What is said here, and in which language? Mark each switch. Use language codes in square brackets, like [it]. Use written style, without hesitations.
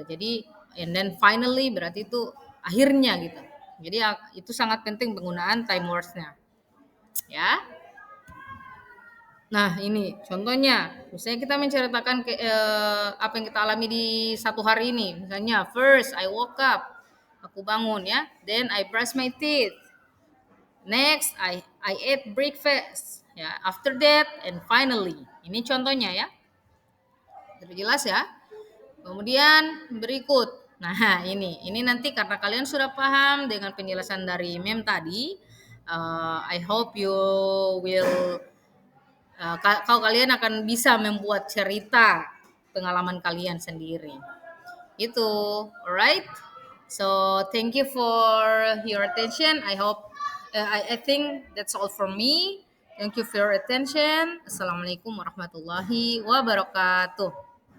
[id] Jadi and then finally berarti itu akhirnya gitu. Jadi itu sangat penting penggunaan time words-nya ya. Nah ini contohnya, misalnya kita menceritakan apa yang kita alami di satu hari ini. Misalnya [en] first I woke up, [id] aku bangun ya, [en] then I brush my teeth, next I ate breakfast ya, after that and finally. [id] Ini contohnya ya, lebih jelas ya. Kemudian berikut. Nah, ini nanti karena kalian sudah paham dengan penjelasan dari mem tadi, [en] I hope you will [id] kalau kalian akan bisa membuat cerita pengalaman kalian sendiri. Itu, alright? [en] So, thank you for your attention. I think that's all from me. Thank you for your attention. Assalamualaikum warahmatullahi wabarakatuh.